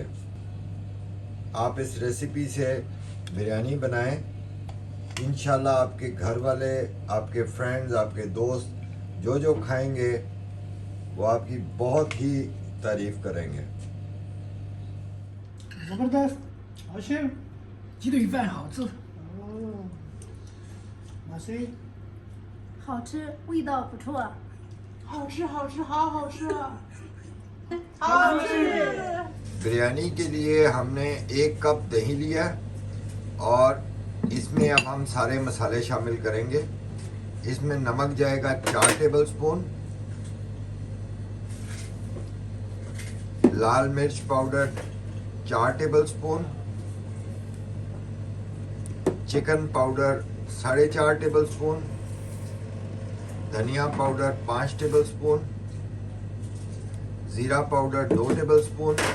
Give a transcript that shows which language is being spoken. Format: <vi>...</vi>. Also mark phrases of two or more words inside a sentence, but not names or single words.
<hi>आप इस रेसिपी से बिरयानी बनाएं, इंशाल्लाह आपके घर वाले, आपके फ्रेंड्स, आपके दोस्त जो जो खाएंगे वो आपकी बहुत ही तारीफ़ करेंगे। जबरदस्त। आशिर</hi> <zh>鸡腿饭好吃，</zh> <hi>मासी</hi> <zh>好吃，味道不错。好吃，好吃，好好吃，好吃。</zh> <hi>बिरयानी के लिए हमने 1 कप दही लिया और इसमें अब हम सारे मसाले शामिल करेंगे। इसमें नमक जाएगा 4 टेबल स्पून, लाल मिर्च पाउडर 4 टेबल स्पून, चिकन पाउडर 4.5 टेबल स्पून, धनिया पाउडर 5 टेबल स्पून, ज़ीरा पाउडर 2 टेबल स्पून,</hi>